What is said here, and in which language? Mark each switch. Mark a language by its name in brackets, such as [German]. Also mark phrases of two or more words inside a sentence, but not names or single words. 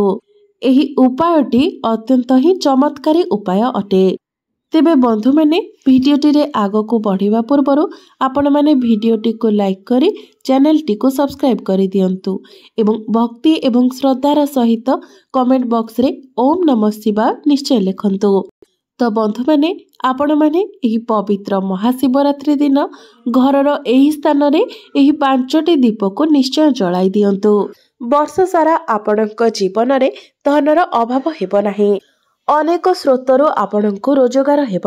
[Odia] ଏହି ଉପାୟଟି ଅତ୍ୟନ୍ତ ହିଁ ଚମତ୍କାରୀ ଉପାୟ ଅଟେ। ତେବେ ବନ୍ଧୁ ମାନେ ଭିଡିଓଟି ରେ ଆଗ କୁ ବଢ଼ିବା ପୂର୍ବରୁ ଆପଣ ମାନେ ଭିଡିଓଟି କୁ ଲାଇକ କରି ଚ୍ୟାନେଲ ଟି କୁ ସବସ୍କ୍ରାଇବ କରି ଦିଅନ୍ତୁ ଏବଂ ଭକ୍ତି ଏବଂ ଶ୍ରଦ୍ଧାର ସହିତ [English] comment box [Odia] ରେ [Sanskrit] ओम नमः शिवाय [Odia] ନିଶ୍ଚୟ ଲେଖନ୍ତୁ। ତ ବନ୍ଧୁ ମାନେ ଆପଣ ମାନେ ଏହି ପବିତ୍ର ମହାଶିବରାତ୍ରି ଦିନ ଘରର ଏହି ସ୍ଥାନ ରେ ଏହି 5ଟି ଦୀପ କୁ ନିଶ୍ଚୟ ଜଳାଇ ଦିଅନ୍ତୁ। ବର୍ଷ ସାରା ଆପଣଙ୍କ ଜୀବନ ରେ ଧନର ଅଭାବ ହେବ ନାହିଁ, ଅନେକ ସ୍ରୋତରୁ ଆପଣଙ୍କୁ ରୋଜଗାର ହେବ।